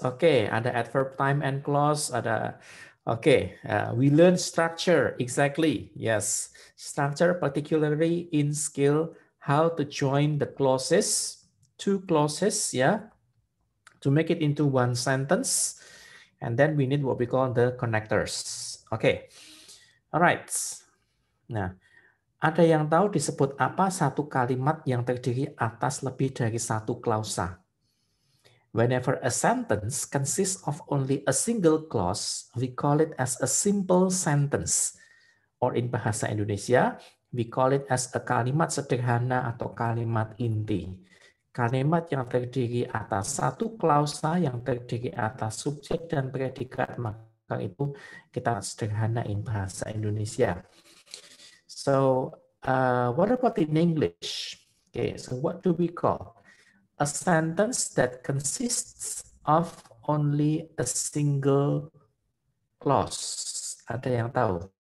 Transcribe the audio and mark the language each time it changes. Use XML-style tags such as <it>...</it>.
<en>Oke, ada adverb time and clause, ada we learn structure, exactly. Yes, structure particularly in skill how to join the clauses, two clauses, yeah, to make it into one sentence. And then we need what we call the connectors. Okay, alright.</en> <id>Nah, ada yang tahu disebut apa satu kalimat yang terdiri atas lebih dari satu klausa?</id> <en>Whenever a sentence consists of only a single clause, we call it as a simple sentence. Or in bahasa Indonesia, we call it as a</en> <id>kalimat sederhana atau kalimat inti. Kalimat yang terdiri atas satu klausa, yang terdiri atas subjek dan predikat, maka itu kita sederhana</id> <en>in bahasa Indonesia. So, what about in English? Okay, so what do we call? A sentence that consists of only a single clause.</en> <id>Ada yang tahu?</id>